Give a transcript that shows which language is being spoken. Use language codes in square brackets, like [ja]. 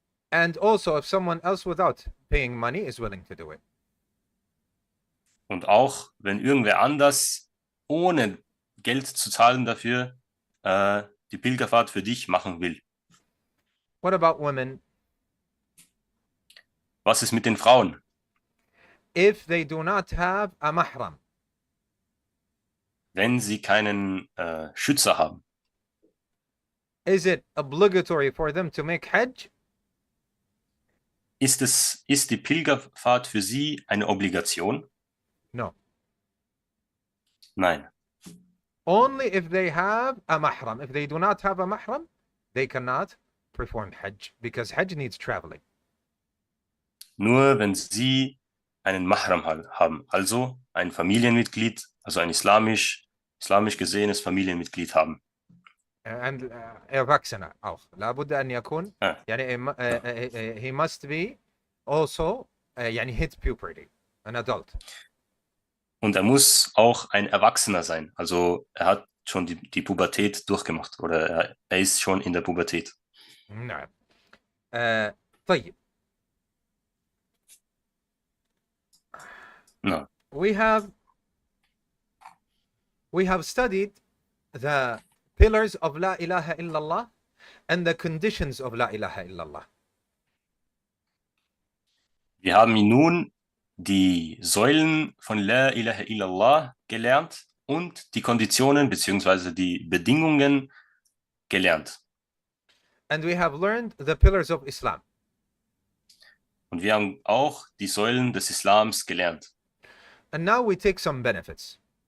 [en] And also if someone else without paying money is willing to do it. [de] Und auch wenn irgendwer anders ohne Geld zu zahlen dafür die Pilgerfahrt für dich machen will. [en] What about women? [de] Was ist mit den Frauen? [en] If they do not have a mahram. [de] Wenn sie keinen Schützer haben. [en] Is it obligatory for them to make Hajj? [de] Ist die Pilgerfahrt für sie eine Obligation? [en] No. [de] Nein. [en] only if they have a mahram. If they do not have a mahram, they cannot perform Hajj, because Hajj needs traveling. [de] Nur wenn sie einen Mahram haben, also ein Familienmitglied, also ein islamisch gesehenes Familienmitglied haben. And erwachsene auch. [ar] لابد أن يكون يعني [en] he must be also [ar] يعني [en] hit puberty, an adult. [de] Und er muss auch ein Erwachsener sein. Also er hat schon die Pubertät durchgemacht oder er ist schon in der Pubertät. [ar] نعم. طيب. [en] No. We have studied the pillars of La ilaha illallah and the conditions of La ilaha illallah. [de] Wir haben nun die Säulen von La ilaha illallah gelernt und die Konditionen bzw. die Bedingungen gelernt. [en] And we have learned the pillars of Islam. [de] Und wir haben auch die Säulen des Islams gelernt. [en] And now we take some benefits.